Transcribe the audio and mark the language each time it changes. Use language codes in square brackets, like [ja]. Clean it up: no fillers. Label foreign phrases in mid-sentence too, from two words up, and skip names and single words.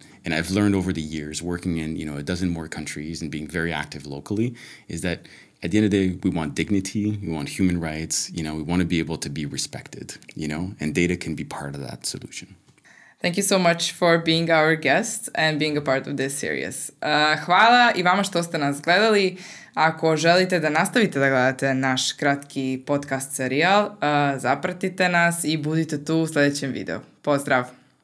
[en] And I've learned over the years, working in, a dozen more countries and being very active locally, is that at the end of the day, we want dignity, we want human rights, we want to be able to be respected, and data can be part of that solution. Thank you so much for being our guest and being a part of this series. [bs] Hvala i vama što ste nas gledali. Ako želite da nastavite da gledate naš kratki podcast serijal, zapratite nas i budite tu u sljedećem videu. Pozdrav!